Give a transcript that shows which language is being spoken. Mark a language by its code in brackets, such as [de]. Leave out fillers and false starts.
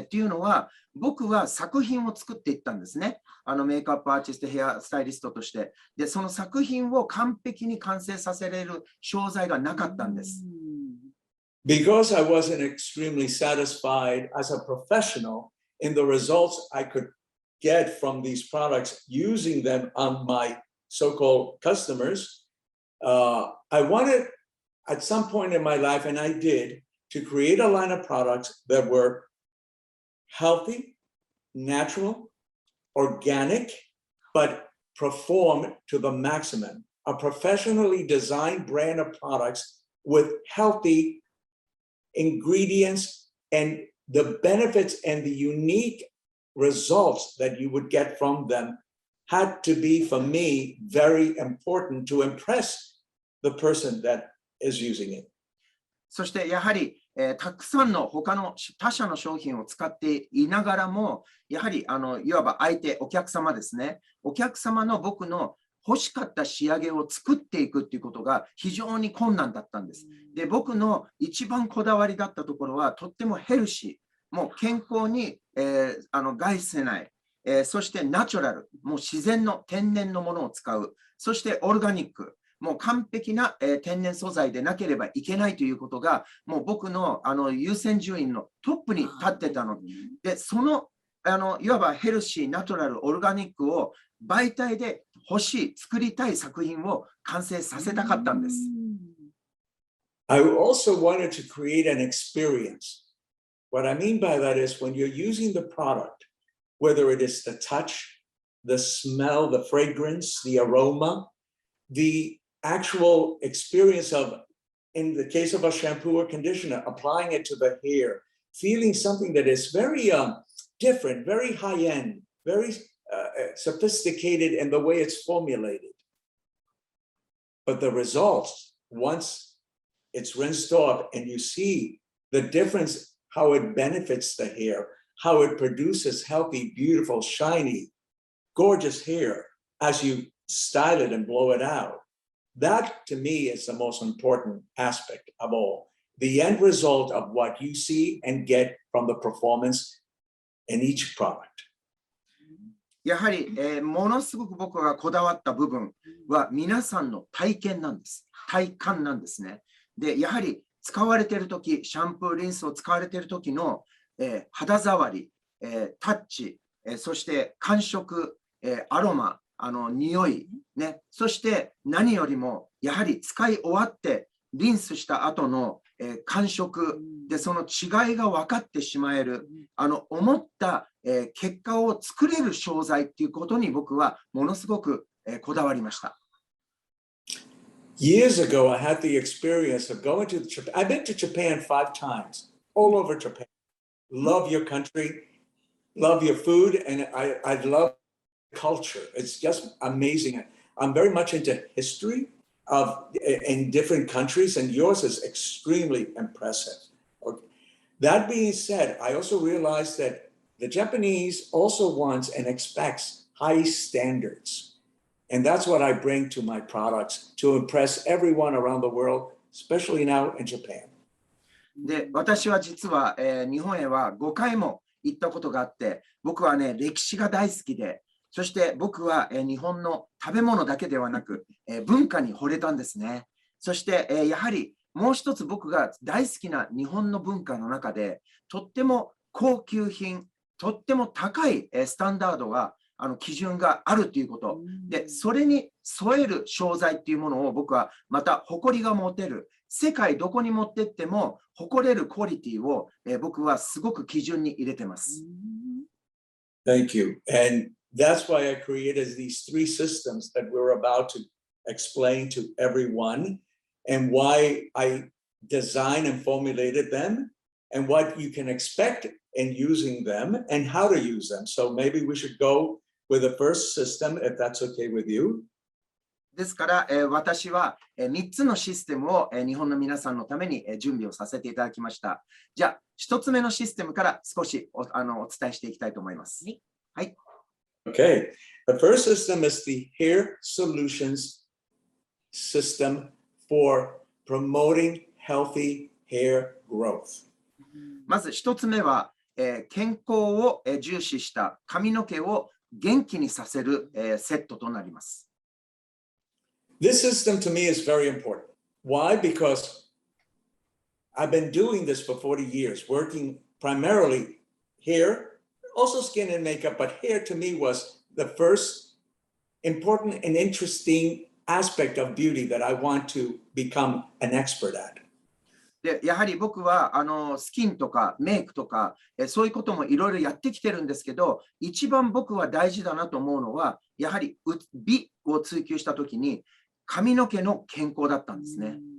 [ja] っていうのは、僕は作品を作っていったんですね。メイクアップアーティスト、ヘアスタイリストとして。で、その作品を完璧に完成させれる商材がなかったんです。 [en] Because I wasn't extremely satisfied as a professional in the results I could get from these products using them on my so-called customers, I wanted at some point in my life, and I did, to create a line of products that were healthy, natural, organic, but perform to the maximum. A professionally designed brand of products with healthy ingredients and the benefits and the unique results that you would get from them had to be, for me, very important to impress the person that is using it. [ja] そしてやはり、たくさんの他の他社の商品を使っていながらも、やはりいわば相手、お客様ですね。お客様の僕の欲しかった仕上げを作っていくっていうことが非常に困難だったんです。で、僕の一番こだわりだったところは、とってもヘルシー、もう健康に、害せない、そしてナチュラル、もう自然の天然のものを使う、そしてオルガニック、もう完璧な、天然素材でなければいけないということが、もう僕の、優先順位のトップに立ってたので、その、いわばヘルシー、ナチュラル、オルガニックを媒体で欲しい、作りたい作品を完成させたかったんです。 [en] I also wanted to create an experience. What I mean by that is when you're using the product, whether it is the touch, the smell, the fragrance, the aroma, the actual experience of, in the case of a shampoo or conditioner, applying it to the hair, feeling something that is very different, very high-end, very sophisticated in the way it's formulated. But the results, once it's rinsed off and you see the difference, how it benefits the hair, how it produces healthy, beautiful, shiny, gorgeous hair as you style it and blow it out. That, to me, is the most important aspect of all. The end result of what you see and get from the performance in each product. [ja] やはり、ものすごく僕がこだわった部分は皆さんの体験なんです。体感なんですね。で、やはり使われているとき、シャンプー、リンスを使われているときの、肌触り、タッチ、そして感触、アロマ、匂い、ね、そして何よりもやはり使い終わってリンスした後の、感触でその違いが分かってしまえる思った、結果を作れる商材っていうことに僕はものすごく、こだわりました。 [en] Years ago, I had the experience of going to Japan. I've been to Japan 5 times, all over Japan. Love your country, love your food, and I love culture. It's just amazing. I'm very much into history in different countries, and yours is extremely impressive. Okay. That being said, I also realized that the Japanese also wants and expects high standards. And that's what I bring to my products to impress everyone around the world, especially now in Japan. [ja] で、私は実は、日本へは5回も行ったことがあって、僕はね、歴史が大好きで、そして僕は、日本の食べ物だけではなく、文化に惚れたんですね。そして、やはりもう一つ僕が大好きな日本の文化の中で、とっても高級品、とっても高いスタンダードが基準があるということ。で、それに添える商材っていうものを僕はまた誇りが持てる。世界どこに持ってっても誇れるクオリティを、僕はすごく基準に入れてます。 [en] Thank you. And that's why I created these 3 systems that we're about to explain to everyone, and why I designed and formulated them, and what you can expect in using them, and how to use them. So maybe we should go with the first system, if that's okay with you. [ja] ですから、私は3つのシステムを日本の皆さんのために準備をさせていただきました。じゃあ、1つ目のシステムから少しお伝えしていきたいと思います。はい。 [en] Okay. The first system is the hair solutions system for promoting healthy hair growth. [ja] まず一つ目は、健康を重視した髪の毛を元気にさせる、セットとなります。 [en] This system to me is very important. Why? Because I've been doing this for 40 years, working primarily hair, also skin and makeup, but hair to me was the first important and interesting aspect of beauty that I want to become an expert at. [ja] でやはり僕はスキンとかメイクとかそういうこともいろいろやってきてるんですけど、一番僕は大事だなと思うのは、やはり美を追求したときに髪の毛の健康だったんですね。